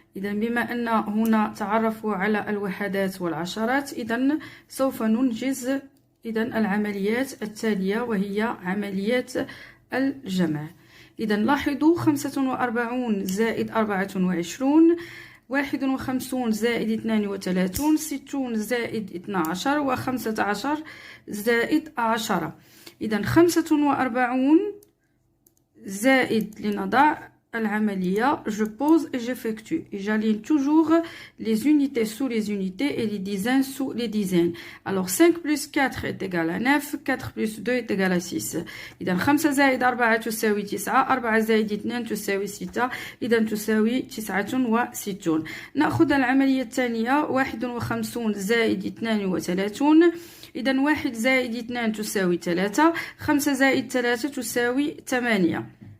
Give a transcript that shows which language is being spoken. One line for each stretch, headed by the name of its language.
Arabic: إذن بما أن هنا تعرفوا على الوحدات والعشرات، إذن سوف ننجز العمليات التالية وهي عمليات الجمع. إذا لاحظوا 45 زائد 24، 51 زائد 32، 60 زائد 12 و15 زائد 10. إذا 45 زائد لنضع العملية
French: je pose et j'effectue et j'aligne toujours les unités sous les unités et les dizaines sous les dizaines. Alors 5 plus 4 est égal à 9, 4 plus 2 est égal à 6.
Arabic: إذا 5 زائد 4 تساوي 9، 4 زائد 2 تساوي 6، إذا تساوي 69. نأخذ العملية الثانية 51 زائد 32، إذا 1 زائد 2 تساوي 3، 5 زائد 3 تساوي 8.